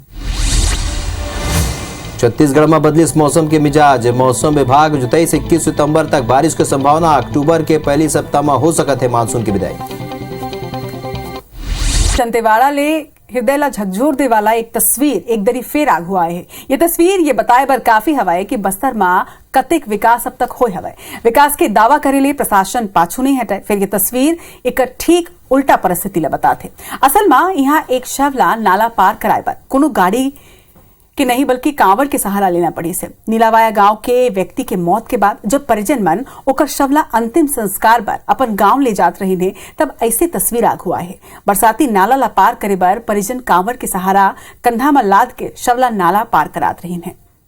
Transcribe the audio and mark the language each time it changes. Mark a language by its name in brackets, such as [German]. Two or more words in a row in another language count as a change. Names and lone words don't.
[Chhattisgarhi] छत्तीसगढ़ में बदली इस मौसम के मिजाज, मौसम विभाग 27 से 21 सितंबर तक बारिश की संभावना, अक्टूबर के पहली सप्ताह में हो सकते है मानसून की विदाई। दंतेवाड़ा ले हृदय ला झकझोर दे वाला एक तस्वीर एक दरी फेर आग हुआ है। ये तस्वीर ये बताए बर काफी हवाए कि बस्तर में कतेक विकास अब तक होए हवाए। विकास के दावा करे ले प्रशासन पाछू नहीं हटे। फिर ये तस्वीर एक ठीक उल्टा परिस्थिति ला बताते। असल में यहाँ एक शव ला नाला पार कराए बर कोनो गाड़ी कि नहीं बल्कि कांवड़ के सहारा लेना पड़ी से। नीलावाया गांव के व्यक्ति के मौत के बाद जब परिजन मन ओकर शवला अंतिम संस्कार बर अपन गांव ले जात रही ने, तब ऐसे तस्वीर आग हुआ है। बरसाती नाला ला पार करे बर परिजन कांवड़ के सहारा कंधा में लाद के शवला नाला पार करात रही है।